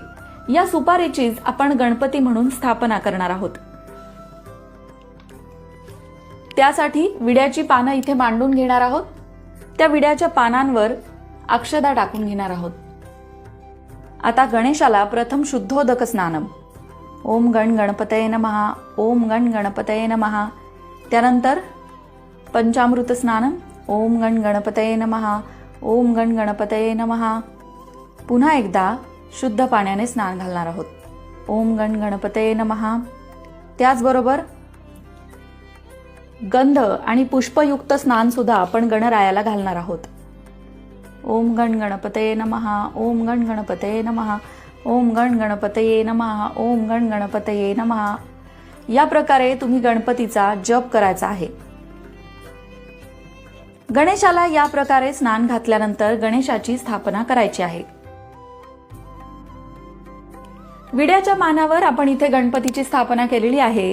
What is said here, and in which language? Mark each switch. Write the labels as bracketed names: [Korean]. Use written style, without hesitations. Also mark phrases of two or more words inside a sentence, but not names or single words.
[Marathi] या सुपारीचीच आपण गणपती म्हणून स्थापना करणार आहोत। त्यासाठी विड्याची पानं इथे मांडून घेणार आहोत। त्या विड्याच्या पानांवर अक्षदा टाकून घेणार आहोत। आता गणेशाला प्रथम [Sanskrit] शुद्धोदक स्नानम, ओम गण गणपतये नमः, ओम गण गणपतये नमः। त्यानंतर पंचामृत स्नानम, ओम गण गणपतये नमः, ओम गण गणपतये नमः। [Marathi] पुन्हा एकदा शुद्ध पाण्याने स्नान घालणार आहोत, [Sanskrit] ओम गण गणपतये नमः। [Marathi] त्याचबरोबर गंध आणि पुष्पयुक्त स्नान सुद्धा आपण गणरायाला घालणार आहोत। [Sanskrit] ओम गण गणपतये नमः, ओम गण गणपतये नमः, ओम गण गणपतये नमः, ओम गण गणपतये नमः। [Marathi] या प्रकारे तुम्ही गणपतीचा जप करायचा आहे। गणेशाला या प्रकारे स्नान घातल्यानंतर गणेशाची स्थापना करायची आहे। विड्याच्या मानावर आपण इथे गणपतीची स्थापना केलेली आहे।